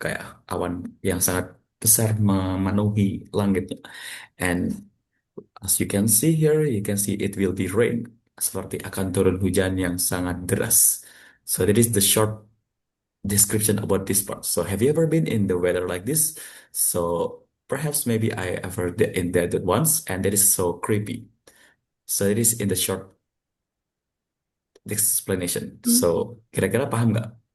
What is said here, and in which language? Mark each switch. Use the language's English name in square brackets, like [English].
[Indonesian] Kayak awan yang sangat besar memenuhi langitnya. [English] And as you can see here, you can see it will be rain. [Indonesian] Seperti akan turun hujan yang sangat deras. [English] So that is the short description about this part. So have you ever been in the weather like this? So perhaps maybe I ever in that once, and that is so creepy. So it is in the short explanation. Hmm? [Indonesian] So kira-kira paham nggak?